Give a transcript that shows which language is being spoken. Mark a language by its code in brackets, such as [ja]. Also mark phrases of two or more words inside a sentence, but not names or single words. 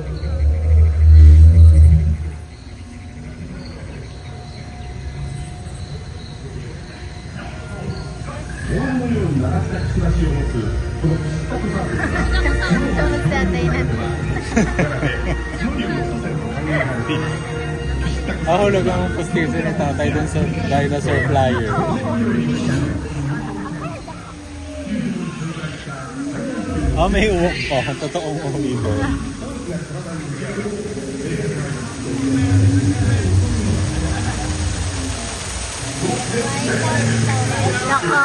[ja] ご覧のように曲がったくちばしを持つこのピッタクザルスは角竜の祖先と考えられています。 [tl] Ahulog ang pustiso ni tatay dun sa [en] dinosaur flyer. [tl] Ah, may uwak pa. Totoong umibor. Nako.